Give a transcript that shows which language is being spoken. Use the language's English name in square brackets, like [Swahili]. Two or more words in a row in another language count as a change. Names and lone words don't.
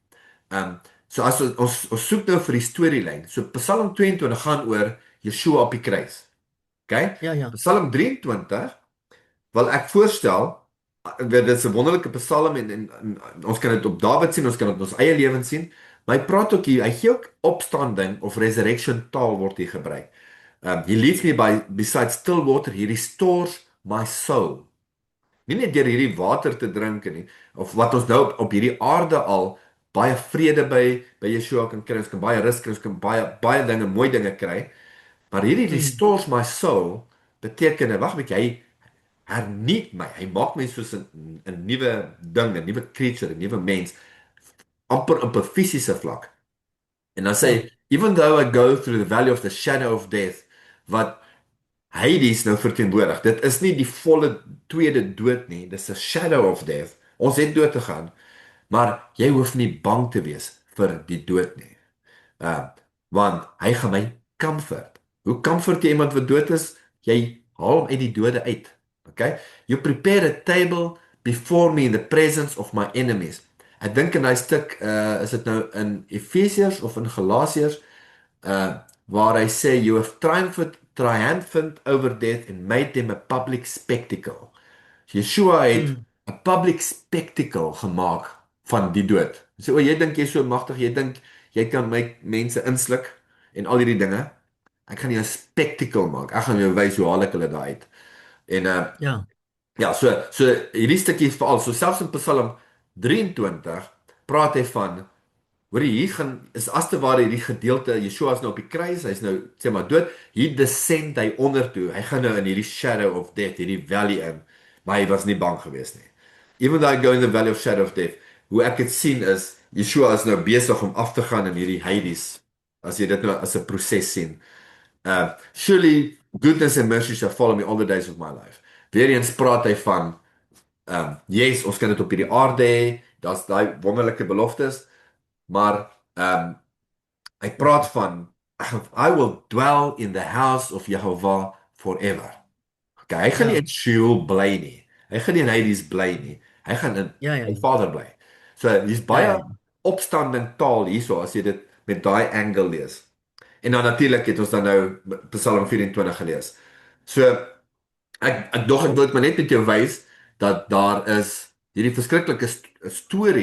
[Afrikaans] So as ons soek nou vir die storielyn. So Psalm 22 gaan oor Yeshua op die kruis. OK? Ja, ja. Psalm 23 wil ek voorstel, dit is 'n wonderlike Psalm en ons kan dit op Dawid sien, ons kan dit in ons eie lewens sien, maar hy praat ook hier, hy gee ook opstanding of resurrection taal word hier gebruik. [English] He leads me beside still water, he restores my soul. [Afrikaans] Nie net deur hierdie water te drink nie, of wat ons nou op hierdie aarde al baie vrede by Yeshua kan kry, ons kan baie rus kry, ons kan baie dinge, mooi dinge kry, maar hierdie Mm, [English] restores my soul [Afrikaans] beteken, wag 'n bietjie, hy hernuut my, hy maak my soos 'n nuwe ding, 'n nuwe creature, 'n nuwe mens, amper op 'n fisiese vlak. En dan sê hy, ja. [English] even though I go through the valley of the shadow of death, [Afrikaans] wat Hades nou verteenwoordig. Dit is nie die volle tweede dood nie, dis 'n [English] shadow of death. [Afrikaans] Ons het dood te gaan, maar jy hoef nie bang te wees vir die dood nie. Uh, want hy gaan my comfort. Hoe comfort jy iemand wat dood is? Jy haal hom uit die dode uit. Okay? [English] You prepare a table before me in the presence of my enemies. [Afrikaans] Ek dink in daai stuk is dit nou in Efesiërs of in Galasiërs waar hy sê [English] you have triumphant over death and made them a public spectacle. [Afrikaans] Yeshua het Mm, 'n [English] public spectacle [Afrikaans] gemaak van die dood. Hy sê o, jy dink jy's so magtig, jy dink jy kan my mense insluk en al hierdie dinge. Ek gaan jou 'n spectacle maak. Ek gaan jou wys hoe haal ek hulle daai uit. En ja, ja, so hierdie stukkie is veral so selfs in Psalm 23 praat hy van hoor hier gaan is as te ware hierdie gedeelte Yeshua is nou op die kruis, hy's nou sê maar dood, hier descend hy onder toe. Hy gaan nou in hierdie [English] shadow of death, [Afrikaans] hierdie valley in, maar hy was nie bang gewees nie. [English] Even though I go in the valley of shadow of death, [Afrikaans] hoe ek dit sien is Yeshua is nou besig om af te gaan in hierdie Hades. As jy dit nou as 'n proses sien. [English] Surely goodness and mercy shall follow me all the days of my life. [Afrikaans] Weereens praat hy van yes, ons kan dit op hierdie aarde hê. Daar's daai wonderlike beloftes. Maar hy praat van [English] I will dwell in the house of Jehovah forever. [Afrikaans] Okay, hy gaan nie ja, in Sheol bly nie. Hy gaan nie in Hades bly nie. Hy gaan in ja, ja, sy Vader bly. So hier's ja, ja, baie ja. opstanding taal hierso as jy dit met daai angle lees. En dan natuurlik het ons dan nou Psalm 24 gelees. So ek wil maar net met jou wys dat daar is hierdie verskriklike storie.